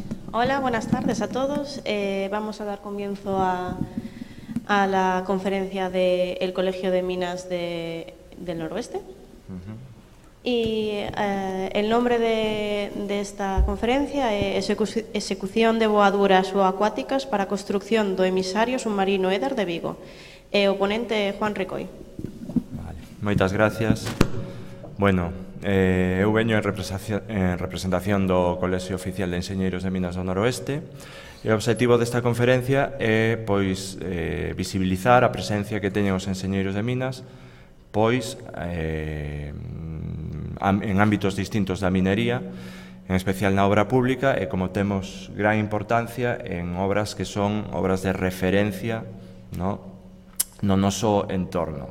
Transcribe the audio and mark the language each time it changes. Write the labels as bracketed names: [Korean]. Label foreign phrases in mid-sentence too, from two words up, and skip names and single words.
[Spanish] Hola, buenas tardes a todos. Vamos a dar comienzo a la conferencia del Colegio de Minas del Noroeste. Y el nombre de esta conferencia é Execución de boaduras subacuáticas para a construción do emisario submarino Éder de Vigo. [Galician] E o ponente é Juan Ricoi. Vale, moitas gracias. Bueno, eu veño en representación do Colexio Oficial de Enxeñeiros de Minas do Noroeste e o objetivo desta conferencia é visibilizar a presencia que teñen os enxeñeiros de Minas en ámbitos distintos da minería, en especial na obra pública, e como temos gran importancia en obras que son obras de referencia no noso entorno.